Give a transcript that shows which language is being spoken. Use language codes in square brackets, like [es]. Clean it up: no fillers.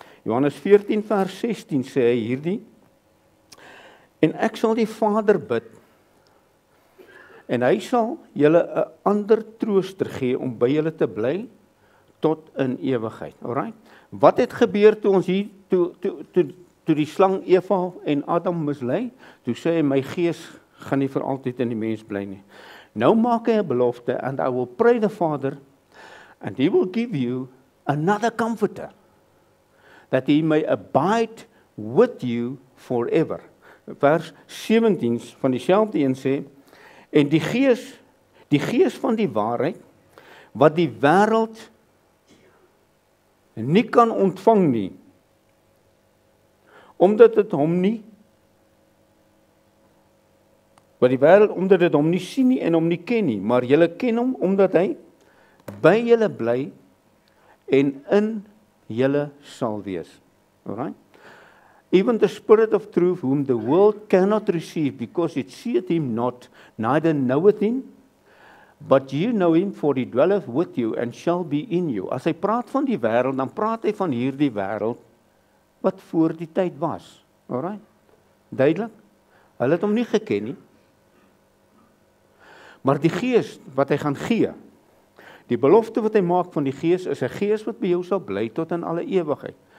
[af] Johannes 14 vers 16 sê hy hierdie: En ek sal die Vader bid, en hy sal julle 'n ander trooster gee om by julle te bly tot in ewigheid. Alright? Wat het gebeur toe ons hier toe die slang Eva en Adam mislei? Toe sê hy, my gees gaan nie vir altyd in die mens bly nie. Nou maak hy 'n belofte, [en] and I will pray the Father, and he will give you another comforter, that he may abide with you forever. [af] Vers 17 van dieselfde een sê, en die gees van die waarheid, wat die wêreld nie kan ontvang nie, omdat dit hom nie sien nie en hom nie ken nie, maar julle ken hom omdat hy by julle bly en in julle sal wees. Alright? [en] Even the Spirit of truth, whom the world cannot receive, because it seeth him not, neither knoweth him, but you know him, for he dwelleth with you and shall be in you. [af] As hy praat van die wêreld, dan praat hy van hierdie wêreld wat voor die tyd was. Alright? Duidelik? Hulle het hom nie geken nie. Maar die gees wat hy gaan gee, die belofte wat hy maak van die gees, is 'n gees wat by jou sal bly tot in alle ewigheid.